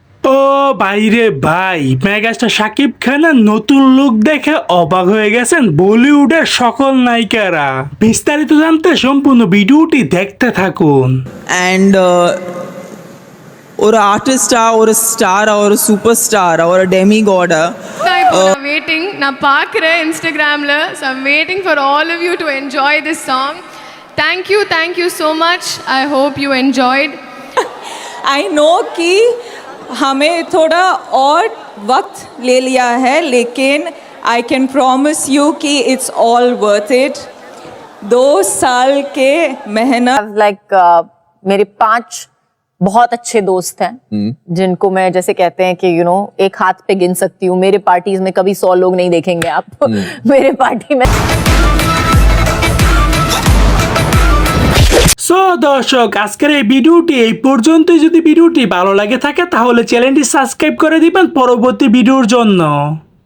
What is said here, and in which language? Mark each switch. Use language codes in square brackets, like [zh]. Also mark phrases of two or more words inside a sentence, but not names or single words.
[bn] ও ভাইরে ভাই, মেগাস্টার শাকিব খানের নতুন লুক দেখে অবাক হয়ে গেছেন বলিউডের সকল নায়িকারা। বিস্তারিত জানতে সম্পূর্ণ ভিডিওটি দেখতে থাকুন। [en] And [ta] ஒரு ஆர்டிஸ்டா ஒரு ஸ்டாரா ஒரு சூப்பர் ஸ்டாரா ஒரு டெமிகாடா நான் வெயிட்டிங், நான் பார்க்குறேன் இன்ஸ்டாகிராமில். [en] So I'm waiting for all of you to enjoy this song. Thank you so much. I hope you enjoyed. I know [hi] कि हमें थोड़ा और वक्त ले लिया है, लेकिन [en] I can promise you [hi] कि [en] it's all worth it. [hi] 2 साल के मेहनत. मेरे 5 बहुत अच्छे दोस्त हैं जिनको मैं जैसे कहते हैं कि एक हाथ पे गिन सकती हूँ. मेरे पार्टीज में कभी 100 लोग नहीं देखेंगे आप. मेरे पार्टी में [bn] সো দর্শক, আজকের এই ভিডিওটি এই পর্যন্তই। যদি ভিডিওটি ভালো লাগে থাকে তাহলে চ্যানেলটি সাবস্ক্রাইব করে দিবেন পরবর্তী ভিডিওর জন্য।